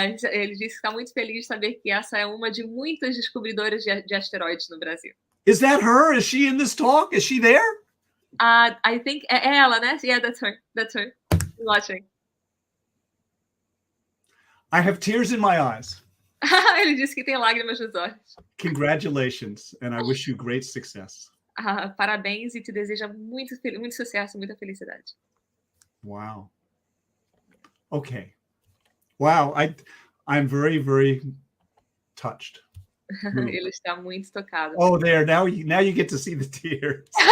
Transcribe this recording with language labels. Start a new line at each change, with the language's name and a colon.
Portuguese: Ele disse que está muito feliz de saber que essa é uma de muitas descobridoras de asteroides no Brasil.
English: Is that her? Is she in this talk? Is she there? I think
Portuguese: é ela, né?
English: Yeah, that's her. That's her. Watching. I have tears in my eyes.
Portuguese: Ele disse que tem lágrimas nos olhos.
English: Congratulations, and I wish you great success.
Portuguese: Parabéns e te deseja muito sucesso, muita felicidade.
English: Wow. Okay. Wow, I'm very, very touched.
Portuguese: Ele está muito tocado.
English: Oh, there. Now you get to see the tears.